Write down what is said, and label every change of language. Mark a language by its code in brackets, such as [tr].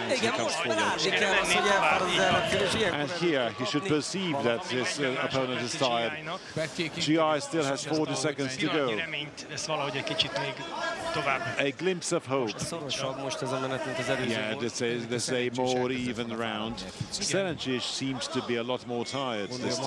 [hu] Igen, most látni kell azt, hogy elfárad az ellenfél. [en] And here he should perceive that his opponent is tired. GI still has 40 seconds to go. [hu] Ezt valahogy egy kicsit még tovább. [en] A glimpse of hope. [hu] Szorosabb most ez a menet, mint az előző volt. [en] Yeah, there's a more even round. Szerencsés seems to be a lot more tired this time.